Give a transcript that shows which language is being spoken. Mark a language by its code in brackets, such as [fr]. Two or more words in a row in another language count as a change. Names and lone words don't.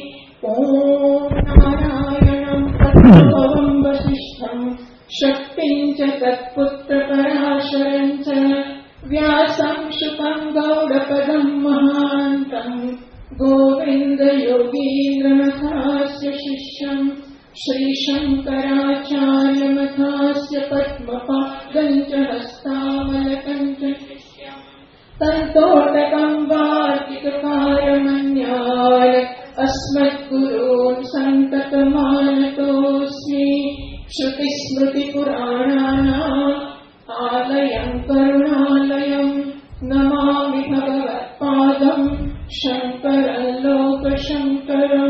[sa] ઓમ નારાયણં પ્રભવં વસિષ્ઠં શક્તિં ચ તત્પુત્રપરાશરં ચ વ્યાસં શુકં ગૌડપદં મહાન્तं ગોવિંદયોગીન્દ્રમથાસ્ય શિષ્યં શ્રીશંકરાચાર્યમથાસ્ય પદ્મપાદં ચ હસ્તામલકં ચ શિષ્યં તन्तोटकं वार्तिककारमन्याय अस्मद्गुरून् सन्ततमानतोऽस्मि. श्रुतिस्मृतिपुराणानाम् आलयं करुणालयं नमामि भगवत्पादं शङ्करं लोकशङ्करं.